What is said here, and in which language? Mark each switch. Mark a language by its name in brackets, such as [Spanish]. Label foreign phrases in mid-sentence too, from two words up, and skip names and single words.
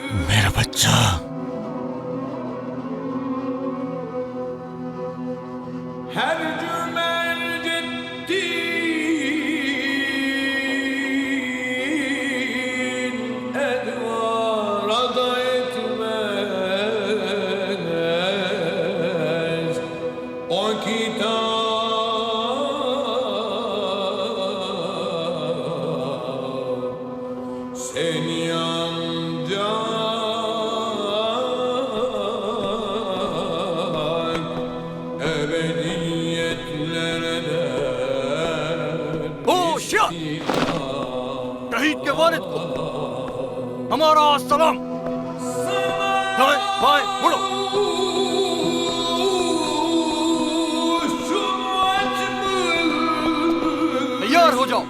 [Hindi] मेरा बच्चा [Turkish] Her cümercettin edvara da etmez o kitap seni ancak ebediyetlere [Hindi] होशियार। शहीद के वालिद को हमारा सलाम। दाएं बाएं मुड़ो। तैयार हो जाओ।